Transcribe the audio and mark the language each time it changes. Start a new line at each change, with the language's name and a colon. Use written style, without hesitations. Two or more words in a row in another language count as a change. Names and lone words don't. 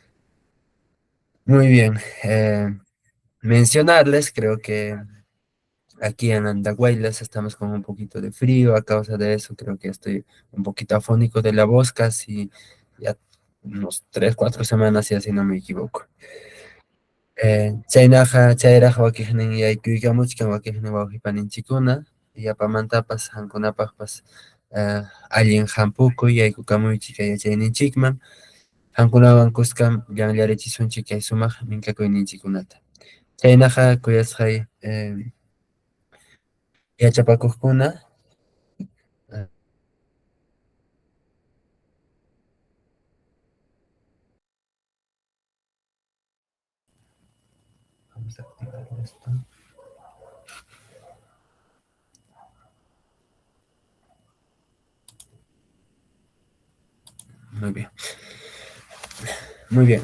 Spanish: Muy bien. Mencionarles, creo que aquí en Andahuaylas estamos con un poquito de frío, a causa de eso creo que estoy un poquito afónico de la voz, casi ya unos 3, 4 semanas, y así no me equivoco.
Quechua: Chaynaqa, chayraq wakiqnin yaykuykamuchkan wakiqnin wawqipaninchikuna, yapamantapas hankunapaqpas allin hampukuy yaykukamuychik kay yachayninchikman, hankunawan kuskam llanllarichisunchik kay sumaq minkakuyninchikkunata. Chaynaqa kuyasqay yachapakuqkuna,
Spanish: eh, vamos a activar esto. Muy bien, muy bien.